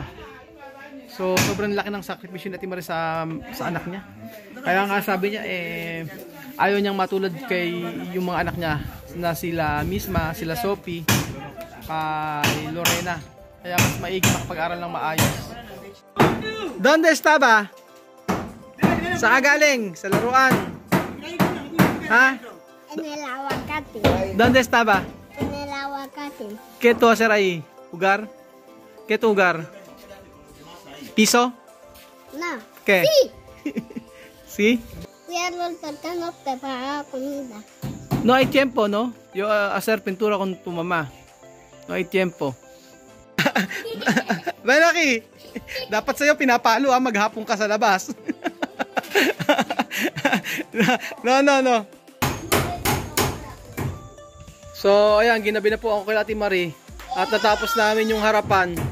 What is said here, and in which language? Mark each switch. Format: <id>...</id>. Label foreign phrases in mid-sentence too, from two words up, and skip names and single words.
<tl>So sobrang laki ng sakripisyo ni Ate Marie sa anak niya. Kaya nga sabi niya ayaw niyang matulad kay yung mga anak niya na sila misma, sila Sophie, kay Lorena. Kaya mas maigi makapag-aral ng maayos.</tl> <es>Donde estaba?</es> <tl>Saan galing? Sa laruan? Ha?</tl> <es>En el aguacate. Donde estaba? En el aguacate. ¿Qué tú hacer ahí? ¿Jugar? ¿Qué tú jugar? ¿Piso? No. ¿Qué? Sí. ¿Sí? Cuidarlo porque no prepara comida. No hay tiempo, ¿no? Yo hacer pintura con tu mamá. No hay tiempo.</es> <tl>Benaki, dapat sa'yo pinapalo maghapon ka sa labas.</tl> <es>No.</es> <tl>So, ayan, ginabi na po ako kay Ate Marie. At natapos namin yung harapan.</tl>